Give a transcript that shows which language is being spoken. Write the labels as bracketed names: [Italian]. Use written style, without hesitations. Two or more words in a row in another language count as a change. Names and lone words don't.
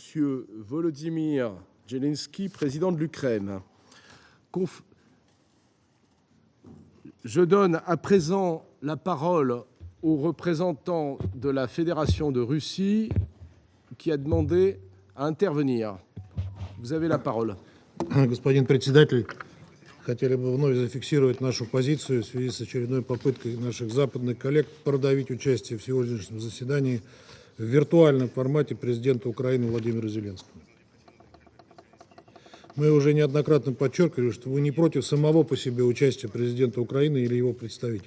[French] Volodymyr Zelenskyy, président de l'Ukraine. Je donne à présent la parole au représentant de la Fédération de Russie qui a demandé à intervenir. Vous avez la parole. [Russian] Господин председатель, хотели бы вновь зафиксировать нашу позицию в связи с очередной попыткой наших западных коллег продавить участие в сегодняшнем заседании в виртуальном формате президента Украины Владимира Зеленского. Мы уже неоднократно подчеркивали, что вы не против самого по себе участия президента Украины или его представителей.